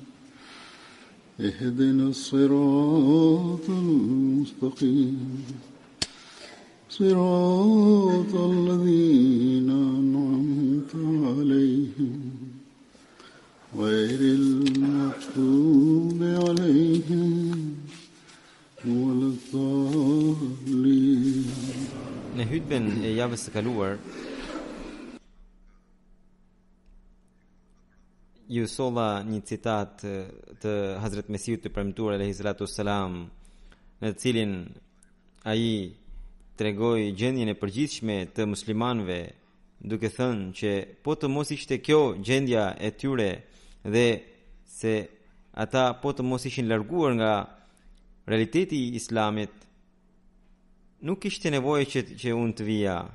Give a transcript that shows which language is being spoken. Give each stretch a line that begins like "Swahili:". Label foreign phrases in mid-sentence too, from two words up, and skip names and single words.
Arabic: اهدنا الصراط المستقيم صراط الذين أنعمت عليهم غير المغضوب عليهم ولا الضالين.
Albanian: Në hutben e javës së kaluar ju solla një citat të Hazrat Mesiut të premtuar
Arabic: عليه الصلاة والسلام,
Albanian: në të cilin ai tregoi gjendjen e përgjithshme të muslimanëve, duke thënë që po të mos ishte kjo gjendja e tyre dhe se ata po të mos ishin larguar nga realiteti i Islamit, nuk ishte nevojë që unë të vija.